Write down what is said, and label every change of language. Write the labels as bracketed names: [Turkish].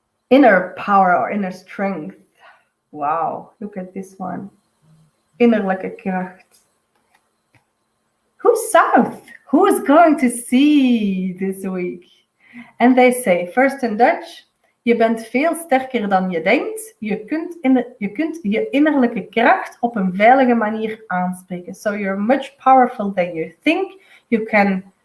[English] Inner power or inner strength. Wow, look at this one. [Dutch] Innerlijke kracht. [English] Who's south? Who is going to see this week? And they say, first in Dutch, [Dutch] je bent veel sterker dan je denkt. Je kunt je innerlijke kracht op een veilige manier aanspreken. [English] So you're much powerful than you think. You can